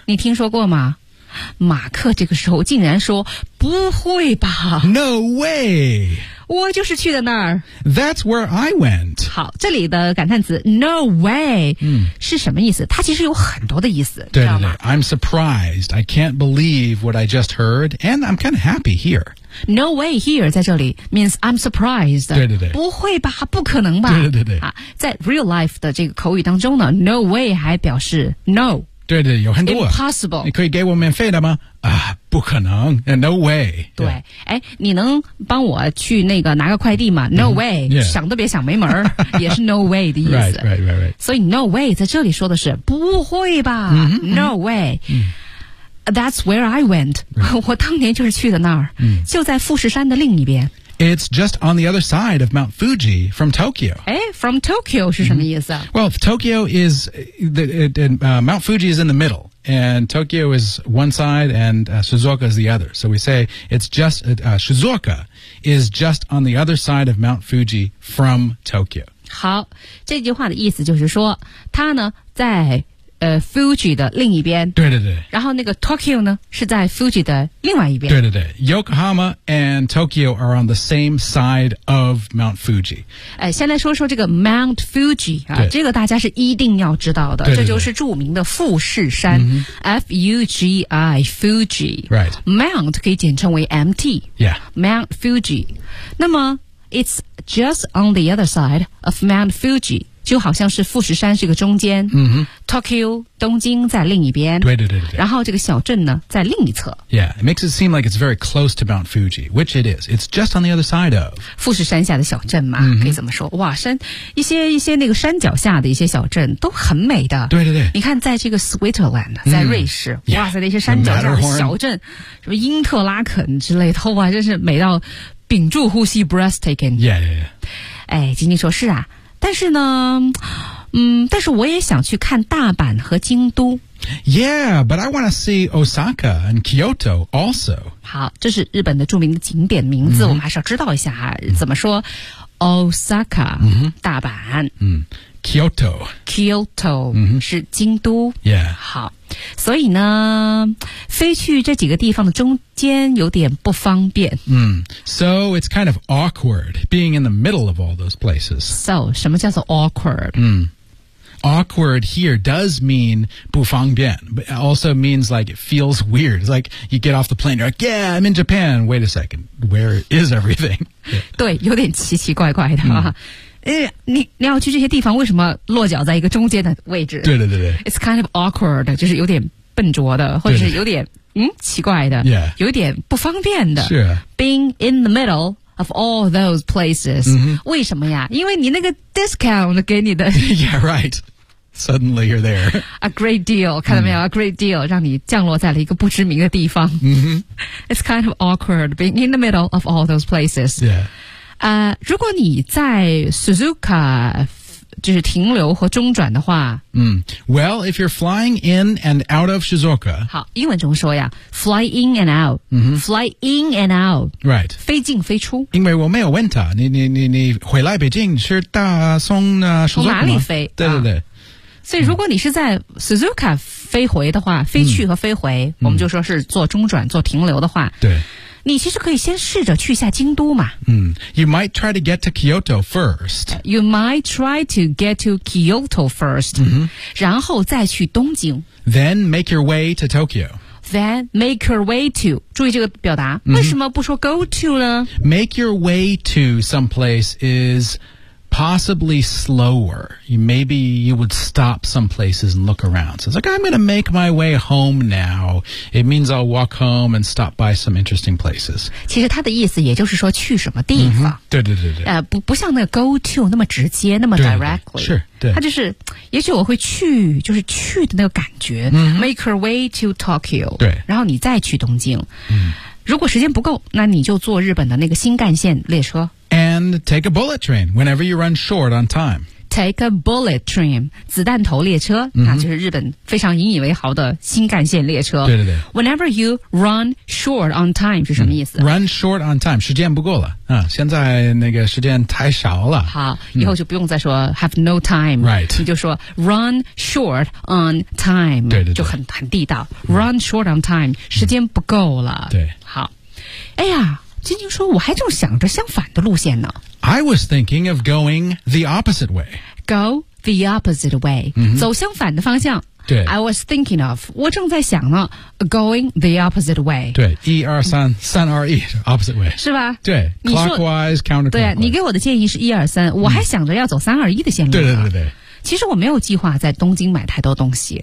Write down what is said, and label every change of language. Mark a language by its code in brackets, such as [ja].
[zh] 你听说过吗马克这个时候竟然说不会吧 [en] No way [zh] 我就是去的那儿 [en] That's where I went [zh] 好这里的感叹词 [en] No way、嗯、 [zh] 是什么意思它其实有很多的意思对对对 [en] I'm surprised I can't believe what I just heard And I'm kind of happy here No way here [zh] 在这里 [en] means I'm surprised [zh] 对对对不会吧不可能吧对对对、啊、在 [en] real life [zh] 的这个口语当中呢 [en] No way [zh] 还表示 no 对对有很多 [en] Impossible [zh] 你可以给我免费的吗啊不可能 [en] No way [zh] 对哎，你能帮我去那个拿个快递吗 [en] No way、 mm-hmm. yeah. [zh] 想都别想没门也是 No way 的意思 [en] right, right, right, right. [zh] 所以 No way 在这里说的是不会吧、 mm-hmm. [en] No way、 mm-hmm. That's where I went、 right. [zh] 我当年就是去的那儿、 mm-hmm. 就在富士山的另一边 [en] It's just on the other side of Mount Fuji from Tokyo 哎 from Tokyo 是什么意思、 mm-hmm. Well Tokyo is Mount Fuji is in the middle and Tokyo is one side and Shizuoka is the other. So we say it's just, Shizuoka is just on the other side of Mount Fuji from Tokyo. [zh] 好，这句话的意思就是说它呢在Fuji 的另一边。对对对。然后那个 Tokyo 呢是在 Fuji 的另外一边。对对对。 [en] Yokohama and Tokyo are on the same side of Mount Fuji. [zh] 先来说说这个 Mount Fuji, 啊，这个大家是一定要知道的。对对对，这就是著名的富士山。嗯、 [en] F-U-G-I, Fuji. Right. [zh] Mount 可以简称为 MT. [en] Yeah. Mount Fuji. [zh] 那么 [en] it's just on the other side of Mount Fuji. [zh] 就好像是富士山是个中间、 mm-hmm. Tokyo 东京在另一边，对对对对，然后这个小镇呢在另一侧。 [en] Yeah, it makes it seem like it's very close to Mount Fuji, which it is. It's just on the other side of [zh] 富士山下的小镇嘛、 mm-hmm. 可以怎么说，哇，山一些那个山脚下的一些小镇都很美的。对对对，你看在这个 Switzerland 在瑞士、 mm-hmm. 哇塞，那些山脚下的小镇、 [en] yeah. [zh] 什么英特拉肯之类的，哇，真是美到屏住呼吸 [en] breathtaking. Yeah, yeah, yeah. [zh] 哎，仅仅说是啊，但是呢，但是我也想去看大阪和京都。 [en] Yeah, but I want to see Osaka and Kyoto also. [zh] 好，这是日本的著名的景点名字、 mm-hmm. 我们还是要知道一下啊。怎么说 ?Osaka,、 mm-hmm. 大阪。 Mm-hmm. Kyoto. Kyoto、 mm-hmm. 是京都。 [en] Yeah. [zh] 好。所以呢飞去这几个地方的中间有点不方便。 [en] 嗯、So it's kind of awkward being in the middle of all those places. [zh] So, 什么叫做 awkward? [en] 嗯。Awkward here does mean [zh] 不方便, [en] but it also means like it feels weird. It's like you get off the plane, you're like, yeah, I'm in Japan. Wait a second, where is everything? [zh] 对，有点奇奇怪怪的。你要去这些地方为什么落脚在一个中间的位置？对对对对。 [en] It's kind of awkward, [zh] 就是有点笨拙的，或者是有点奇怪的、 [en] yeah. [zh] 有点不方便的。是。 [en] Being in the middle of all those places,、 mm-hmm. [zh] 为什么呀？因为你那个 discount 给你的。 [en] Yeah, right. Suddenly you're there. A great deal, [zh] 看到没有、mm-hmm. A great deal, 让你降落在了一个不知名的地方。 Mm-hmm. [en] It's kind of awkward being in the middle of all those places. Yeah. [zh] 如果你在 Suzuka 就是停留和中转的话、 [en] Well, if you're flying in and out of Shizuoka [zh] 好，英文中说呀 [en] Fly in and out、 mm-hmm. Fly in and out Right [zh] 飞进飞出，因为我没有问他你回来北京是大松、Shizuoka 吗？从哪里飞？对对对、所以如果你是在 Suzuka 飞回的话、飞去和飞回、我们就说是做中转做停留的话，对，你其实可以先试着去一下京都嘛。 [en] 嗯、You might try to get to Kyoto first. You might try to get to Kyoto first.、 Mm-hmm. [zh] 然后再去东京。 [en] Then make your way to Tokyo. Then make your way to. [zh] 注意这个表达。 Mm-hmm. 为什么不说 go to 呢？ [en] Make your way to someplace is... possibly slower. Maybe you would stop some places and look around. So it's like, I'm going to make my way home now. It means I'll walk home and stop by some interesting places. [zh] 其实它的意思也就是说去什么地方。 Mm-hmm. 对对对对。不像那个 go to 那么直接那么 [en] directly. [zh] 对对是对。它就是也许我会去就是去的那个感觉。 Mm-hmm. [en] Make your way to Tokyo. [zh] 对。然后你再去东京。 Mm-hmm. 如果时间不够那你就坐日本的那个新干线列车。 [en] And take a bullet train whenever you run short on time. Take a bullet train, [zh] 子弹头列车、 mm-hmm. 那就是日本非常引以为豪的新干线列车。对对对。 [en] Whenever you run short on time [zh] 是什么意思、 [en] Run short on time, [zh] 时间不够了、现在那个时间太少了。好、以后就不用再说 [en] have no time. Right. [zh] 你就说 [en] run short on time. [zh] 对对对。就很地道。 [en] Run short on time, [zh] 时间不够了。对。好。哎呀。金晶说我还正想着相反的路线呢。 [en] I was thinking of going the opposite way. Go the opposite way.、 Mm-hmm. [zh] 走相反的方向。对。 [en] I was thinking of, [zh] 我正在想呢 [en] going the opposite way. [zh] 对。一二三三二一 [en] opposite way. [zh] 是吧 [en] 对。Clockwise, counterclockwise. [zh] 对你给我的建议是一二三我还想着要走三二一的线路。对对对对。其实我没有计划在东京买太多东西。